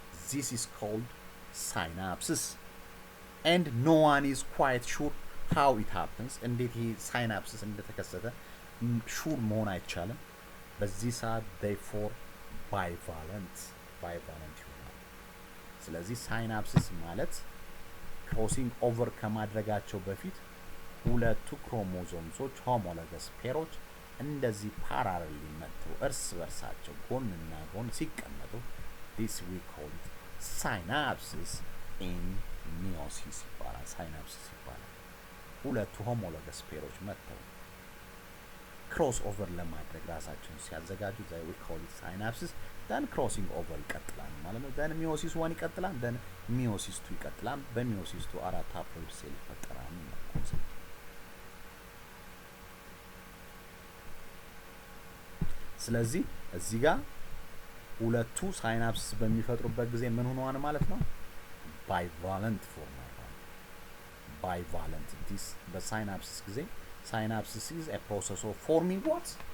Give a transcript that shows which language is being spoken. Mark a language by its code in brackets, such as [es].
[en] This is called synapses. And no one is quite sure how it happens. [am] እንዴት ይሄ ሳይናፕሲስ እንደተከሰተ ሹር መሆን አይቻልም። በዚህ ሰዓት [en] therefore bivalent [am] ይሆናል። ስለዚህ ሳይናፕሲስ ማለት ክሮሲንግ ኦቨር ከማድረጋቸው በፊት ሁለቱ ክሮሞዞምሶች ሆሞሎገስ ፔሮች እንደዚህ ፓራሌል መጥተው እርስ በርሳቸው ጎንና ጎን ሲቀመጡ [en] this we call it synapses in meiosis [am] ይባላል። ሳይናፕሲስ ይባላል። ሁለቱ ሆሞሎገስ ፔሮች መጥተው ክሮስ ኦቨር ለማድረግ ራሳቸውን ሲያዘጋጁ [en] they we call it synapses. then crossing over [am] ይቀጥላል ማለት ነው። then meiosis 1 ይቀጥላል። then meiosis 2 ይቀጥላል። በmeiosis 2 አራት ሀፕሎይድ ሴል ይፈጠራል ነው ኮንሰፕት። ስለዚህ እዚህ ጋር ሁለቱ ሳይናፕሲስ በሚፈጥሩበት ጊዜ ምን ሆነዋል ማለት ነው? [en] bivalent form [am] ይባላል። [en] bivalent this [am] በሳይናፕሲስ ጊዜ [en] synapses is a process of forming what?